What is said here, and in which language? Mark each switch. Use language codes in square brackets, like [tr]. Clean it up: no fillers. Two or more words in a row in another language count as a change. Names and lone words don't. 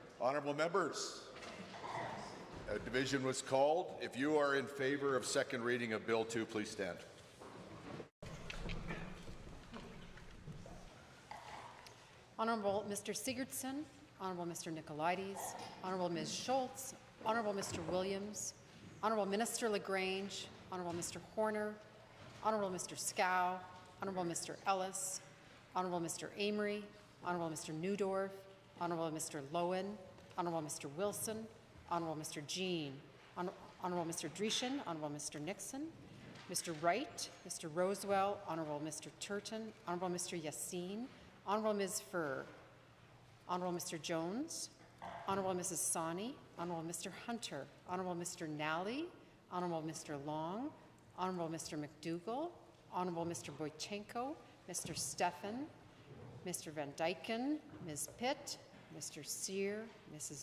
[en] Honourable members, a division was called. If you are in favour of second reading of Bill 2, please stand. Honourable Mr. Sigurdsson, Honourable Mr. Nicolaides, Honourable Ms. Schultz, Honourable Mr. Williams, Honourable Minister LaGrange, Honourable Mr. Horner, Honourable Mr. Scow, Honourable Mr. Ellis, Honourable Mr. Amory, Honourable Mr. Newdorf, Honourable Mr. Lowen, Honourable Mr. Wilson, Honourable Mr. Jean, Honourable Mr. Dreeshen, Honourable Mr. Nixon, Mr. Wright, Mr. Rosewell, Honourable Mr. Turton, Honourable Mr. Yassine, Honourable Ms. Furr, Honourable Mr. Jones, Honourable Mrs. Sani, Honourable Mr. Hunter, Honourable Mr. Nally, Honourable Mr. Long, Honourable Mr. McDougall, Honourable Mr. Boychenko, Mr. Stephan, Mr. Van Dyken, Ms. Pitt, Mr. Sear, Mrs.